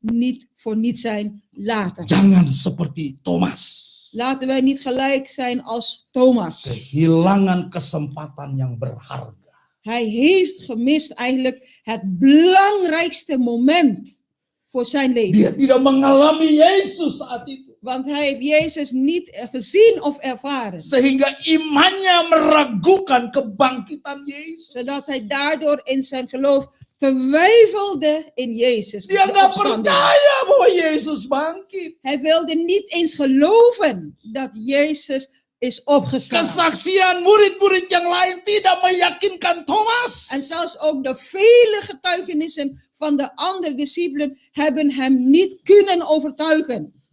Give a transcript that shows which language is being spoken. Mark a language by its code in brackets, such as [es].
[nl] niet voor niet zijn later. [id] Jangan seperti Thomas. [nl] Laten wij niet gelijk zijn als Thomas. [id] Kehilangan kesempatan yang berharga. [nl] Hij heeft gemist eigenlijk het belangrijkste moment voor zijn leven. [id] Dia tidak mengalami Yesus saat itu. [nl] Want hij heeft Jezus niet gezien of ervaren. [id] Sehingga imannya meragukan kebangkitan Yesus. [nl] Zodat hij daardoor in zijn geloof twijfelde in Jezus. [id] Dia [nl] de [id] nggak [nl] opstanding. [id] percaya bahwa Yesus bangkit. [nl] Hij wilde niet eens geloven dat Jezus is opgestaan. [id] Kesaksian murid-murid yang lain tidak meyakinkan Thomas. [nl] En zelfs ook de vele getuigenissen van de andere discipelen hebben hem niet kunnen overtuigen.